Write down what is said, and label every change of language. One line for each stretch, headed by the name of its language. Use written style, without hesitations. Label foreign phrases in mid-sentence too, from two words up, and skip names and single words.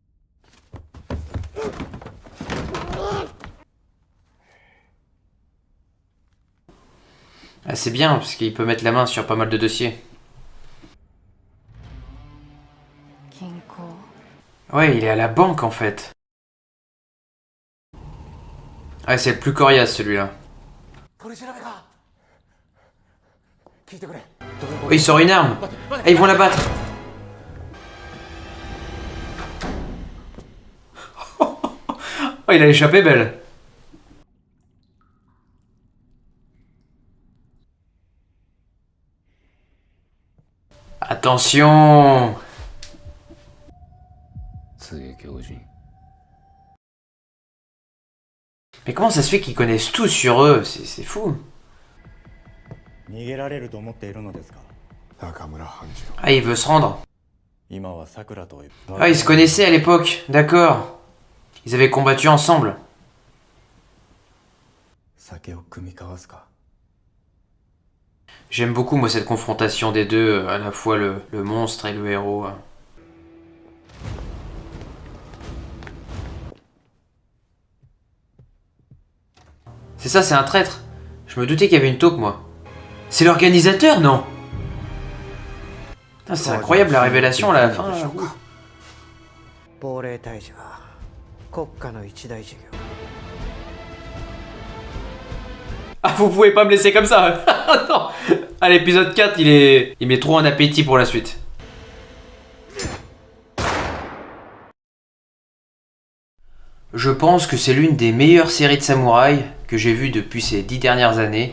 French: Ah, c'est bien, parce qu'il peut mettre la main sur pas mal de dossiers.
Japanese: 銀行。
French: Ouais, il est à la banque, en fait. Ouais, c'est le plus coriace, celui-là.
Japanese: 取り調べか。聞いてくれ。
French: Oh, il sort une arme. Ah, ils vont la battre. Oh, il a échappé belle. Attention.
Japanese: 津江教授。
French: Mais comment ça se fait qu'ils connaissent tout sur eux? C'est fou.
Japanese: 逃げられると思っているのですか。中村半次郎。
French: Ah, il veut se rendre.
Japanese: 今はさくらと。
French: Ah, ils se connaissaient à l'époque. D'accord. Ils avaient combattu ensemble.
Japanese: 酒を酌み交わすか。
French: J'aime beaucoup, moi, cette confrontation des deux, à la fois le monstre et le héros. C'est ça, c'est un traître. Je me doutais qu'il y avait une taupe, moi. C'est l'organisateur, non? Putain, c'est incroyable la révélation là, à la fin. Là.
Japanese: 亡霊退治は国家の一大事業。
French: Ah, vous pouvez pas me laisser comme ça. Non. À l'épisode 4, il met trop en appétit pour la suite. Je pense que c'est l'une des meilleures séries de samouraïs que j'ai vues depuis ces 10 dernières années.